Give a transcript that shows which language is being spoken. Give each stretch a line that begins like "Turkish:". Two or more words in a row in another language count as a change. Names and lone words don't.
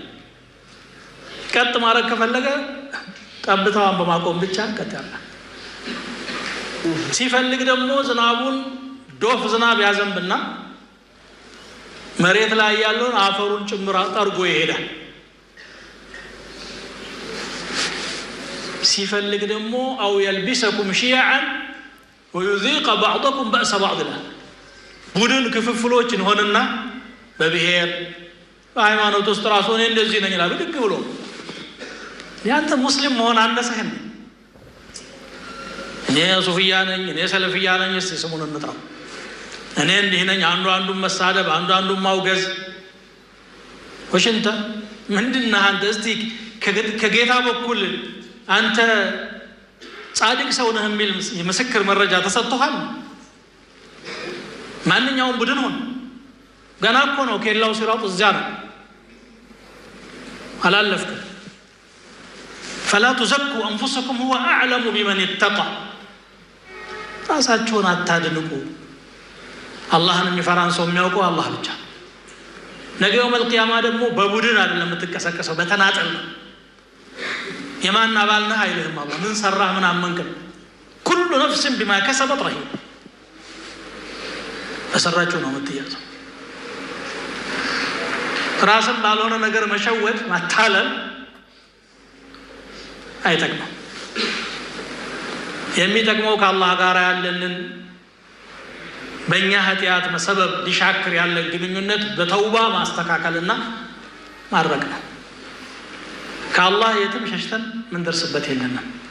Amharic: ቀጥ ማድረግ ከፈለገ ጠብታዋን በማቆም ብቻ ቀጥ ያለ። ሲፈልግ ደግሞ ዝናቡን ዶፍ ዝናብ ያዘንብና መሬት ላይ ያለውን አፈሩን ጭምር ጠርጎ ይሄዳል። ሲፈልግ ደግሞ አው
Arabic: يلبسكم شيعا ويذيق بعضكم بأس بعض
Amharic: ቡድን ክፍፍሎች እንሆንና በብሔር በሃይማኖት ውስጥ ራሱ እኔ እንደዚህ ነኝ ይላል ድግ ብሎ። ያንተ ሙስሊም መሆን አነሰህን? እኔ ሱፊያ ነኝ፣ እኔ ሰለፊያ ነኝ፣ እስቲ ስሙን እንጥራው። እኔ እንዲህ ነኝ፣ አንዱን መሳደብ፣ አንዱን ማውገዝ። ወሽንተ ምንድነው አንተ? እስቲ ከጌታ በኩል አንተ ጻድቅ ሰው ነህ የሚል የምስክር መረጃ ተሰጥቷል? ማንኛውም ቡድን ሆነ ገና እኮ ነው ከሌላው ሲራጥ እዚያ ነው፣ አላለፍክም።
Arabic: فلا تزكوا أنفسكم هو أعلم بمن اتقى
Amharic: ራሳችሁን አታድንቁ። አላህን የሚፈራን ሰው የሚያውቀው አላህ ብቻ። ነገ
Arabic: يوم القيامة
Amharic: ደግሞ በቡድን አይደለም የምትቀሰቀሰው፣ በተናጠል ነው። የማን አባል ነህ አይልህም አላህ። ምን ሰራህ ምን አመንክ?
Arabic: كل نفس بما كسبت رهينة።
Amharic: በሰራችሁ ነው የምትያዘው። ራስን ባልሆነ ነገር መሸወድ ማታለል አይጠቅምም። የሚጠቅመው ከአላህ ጋር ያለንን በእኛ ኃጢአት ሰበብ ሊሻክር ያለን ግንኙነት በተውባ ማስተካከልና ማድረግ ነው። ከአላህ የትም ሸሽተን ምን ደርስበት የለንም።